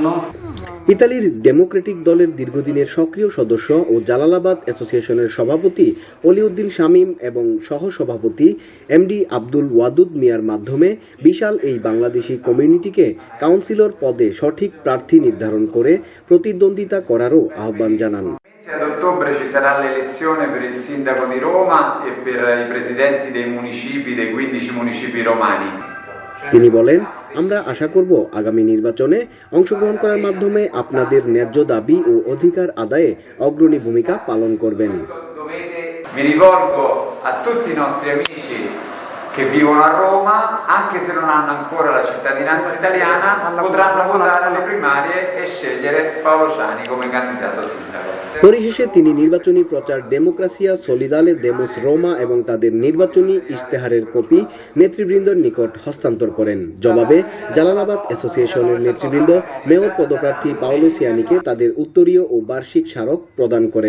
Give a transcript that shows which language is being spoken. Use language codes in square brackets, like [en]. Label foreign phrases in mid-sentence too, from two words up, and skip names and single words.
[bn] ইতালির ডেমোক্রেটিক দলের দীর্ঘদিনের সক্রিয় সদস্য ও জালালাবাদ অ্যাসোসিয়েশনের সভাপতি অলিউদ্দিন শামীম এবং সহসভাপতি MD আব্দুল ওয়াদুদ মিয়ার মাধ্যমে বিশাল এই বাংলাদেশি কমিউনিটিকে কাউন্সিলর পদে সঠিক প্রার্থী নির্ধারণ করে প্রতিদ্বন্দ্বিতা করারও আহ্বান জানান। [it] Ad ottobre ci sarà l'elezione per il sindaco di Roma e per i presidenti dei municipi, dei 15 municipi romani. [bn] তিনি বলেন, আমরা আশা করব আগামী নির্বাচনে অংশগ্রহণ করার মাধ্যমে আপনাদের ন্যায্য দাবি ও অধিকার আদায়ে অগ্রণী ভূমিকা পালন করবেন। [it] Mi rivolgo a tutti i nostri amici che vivono a Roma, anche se non hanno ancora la cittadinanza italiana, potranno votare alle primarie e scegliere Paolo Ciani come candidato sindaco. [bn] পরিশেষে তিনি নির্বাচনী প্রচার ডেমোক্রাসিয়া সলিদালে দেমোস রোমা এবং তাদের নির্বাচনী ইশতেহারের কপি নেতৃবৃন্দের নিকট হস্তান্তর করেন। জবাবে জালালাবাদ অ্যাসোসিয়েশনের নেতৃবৃন্দ মেয়র পদপ্রার্থী পাওলো সিয়ানিকে তাদের উত্তরীয় ও বার্ষিক স্মারক প্রদান করেন।